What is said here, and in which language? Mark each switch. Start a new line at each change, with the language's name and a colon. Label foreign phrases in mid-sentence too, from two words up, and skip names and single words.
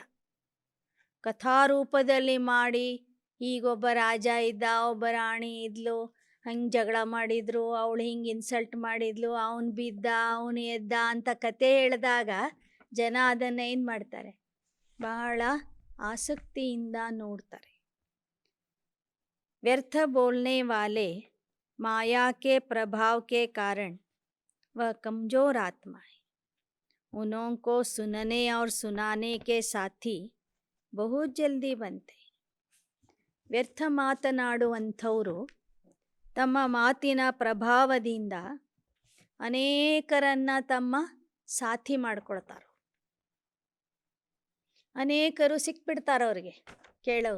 Kannada: ಕಥಾರೂಪದಲ್ಲಿ ಮಾಡಿ, ಈಗೊಬ್ಬ ರಾಜ ಇದ್ದ, ಒಬ್ಬ ರಾಣಿ ಇದ್ಲು, ಹಂಗೆ ಜಗಳ ಮಾಡಿದ್ರು, ಅವಳು ಹಿಂಗೆ ಇನ್ಸಲ್ಟ್ ಮಾಡಿದ್ಲು, ಅವನು ಬಿದ್ದ, ಅವನು ಎದ್ದ ಅಂತ ಕತೆ ಹೇಳಿದಾಗ ಜನ ಅದನ್ನು ಏನು ಮಾಡ್ತಾರೆ, ಬಹಳ ಆಸಕ್ತಿಯಿಂದ ನೋಡ್ತಾರೆ.
Hindi: व्यर्थ बोलने वाले माया के प्रभाव के कारण वह कमज़ोर आत्मा है. उन्हों को सुनने और सुनाने के साथी बहुत जल्दी बनते.
Kannada: ವ್ಯರ್ಥ ಮಾತನಾಡುವಂಥವರು ತಮ್ಮ ಮಾತಿನ ಪ್ರಭಾವದಿಂದ ಅನೇಕರನ್ನು ತಮ್ಮ ಸಾಥಿ ಮಾಡ್ಕೊಳ್ತಾರೆ. ಅನೇಕರು ಸಿಕ್ಬಿಡ್ತಾರೆ ಅವ್ರಿಗೆ ಕೇಳೋರು.